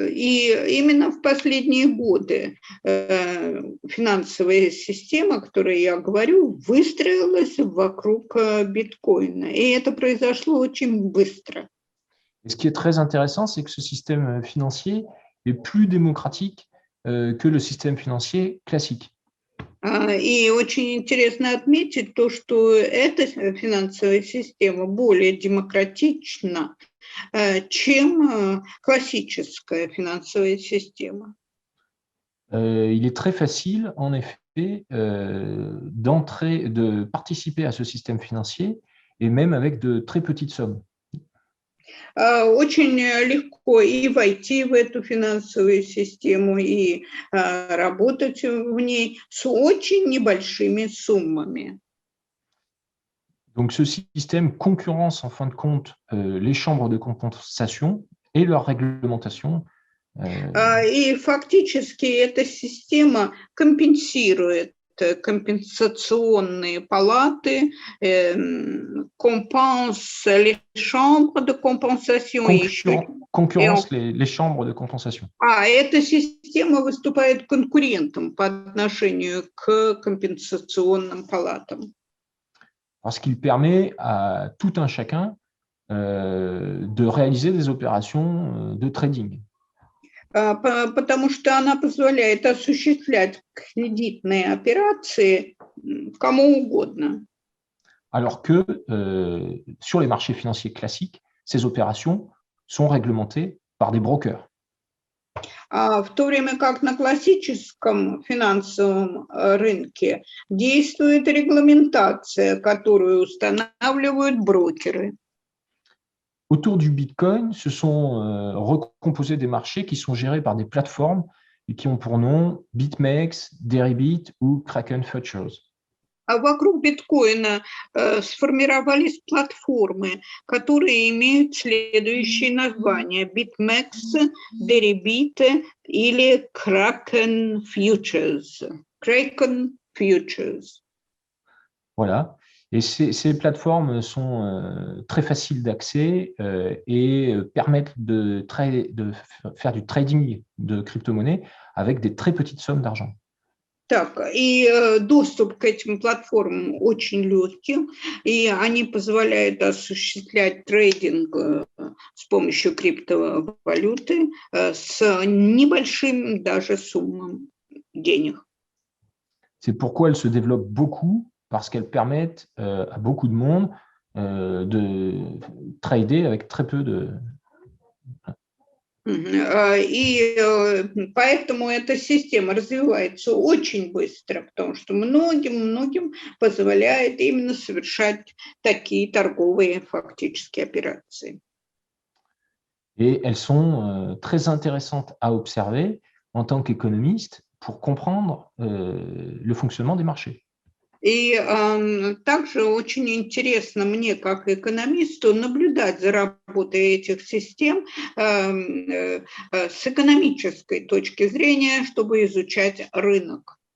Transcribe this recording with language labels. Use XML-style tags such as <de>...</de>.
<ru>И именно в последние годы финансовая система, о которой я говорю, выстроилась вокруг биткоина. И это произошло очень быстро.</ru> <fr>Et ce qui est très intéressant, c'est que ce système financier est plus démocratique que le système financier classique.</fr> <ru>И очень интересно отметить то, что эта финансовая система более демократична, чем классическая финансовая система.</ru> <fr>Il est très facile, en effet, de participer à ce système financier, et même avec de très petites sommes.</fr> <ru>Очень легко и войти в эту финансовую систему, и работать в ней с очень небольшими суммами.</ru> <fr>Donc, ce système concurrence, en fin de compte, les chambres de compensation et leur réglementation.</fr> <ru>И фактически эта система компенсирует компенсационные палаты,</ru> <fr>compense les chambres de compensation. Concurrence les chambres de compensation.</fr> <ru>Эта система выступает конкурентом по отношению к компенсационным палатам.</ru> <fr>Parce qu'il permet à tout un chacun de réaliser des opérations de trading.</fr> <ru>Потому что она позволяет осуществлять кредитные операции кому угодно.</ru> <fr>Alors que sur les marchés financiers classiques, ces opérations sont réglementées par des brokers.</fr> <ru>В то время как на классическом финансовом рынке действует регламентация, которую устанавливают брокеры.</ru> <fr>Autour du Bitcoin, se sont recomposés des marchés qui sont gérés par des plateformes et qui ont pour nom BitMEX, Deribit ou Kraken Futures.</fr> <ru>Вокруг биткоина сформировались платформы, которые имеют следующие названия: BitMEX, Deribit или Kraken Futures.</ru> <fr>Kraken Futures. Voilà. Et ces plateformes sont très faciles d'accès et permettent de faire du trading de crypto-monnaies avec des très petites sommes d'argent.</fr> <ru>Так, и доступ к этим платформам очень легкий, и они позволяют осуществлять трейдинг с помощью криптовалюты с небольшим даже суммам денег.</ru> <fr>C'est pourquoi elles se développent beaucoup, parce qu'elles permettent à beaucoup de monde de trader avec très peu de...</fr> <ru>И поэтому эта система развивается очень быстро, потому что многим позволяет именно совершать такие торговые фактические операции.</ru> <fr>Et elles sont très intéressantes à observer en tant qu'économiste pour comprendre le fonctionnement des marchés.</fr> <ru>И также очень интересно мне, как экономисту, наблюдать за работой этих систем с экономической точки зрения, чтобы изучать рынок.</ru>